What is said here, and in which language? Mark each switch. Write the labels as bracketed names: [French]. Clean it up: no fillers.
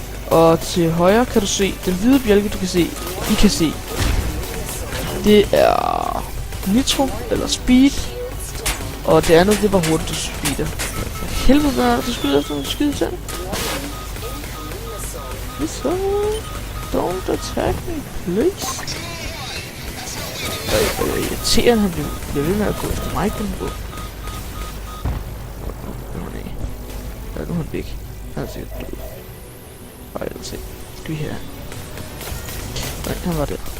[Danish] Og til højre kan du se den hvide bjælke, I kan se. Det er nitro eller speed. Og det andet, det var hurtigt speeder. Helvede, hvad er det, du skyder efter, du skyder til? [English] So, don't attack me, please. [Danish] Det er irriterende, han bliver ved med at gå efter mig på den måde. Ja, nu er han væk. Han er sikkert død. Ej, lad os se. Skal vi her? Nej, han var der.